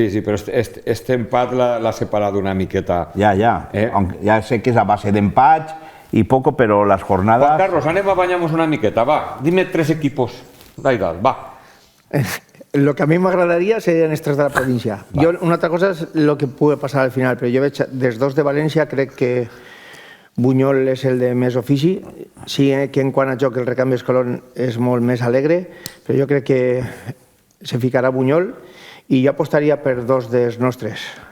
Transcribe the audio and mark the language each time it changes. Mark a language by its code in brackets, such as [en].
[ca] Sí, però este empat l'ha separat una miqueta. Ja sé que és a base d'empats i poco, però les jornades... Juan Carlos, anem a banyar-nos una miqueta, va, [es] dime 3 equipos [ca] d'Aidal, va. [es] Lo que a mí me agradaría serían estos de la provincia. Una otra cosa es lo que puede pasar al final, pero yo [ca] dels 2 de València crec que Buñol és el de més ofici. Sí que en quant a joc el Recambi Escolón és molt més alegre, però jo crec que se ficarà Buñol i jo apostaria per 2 dels nostres.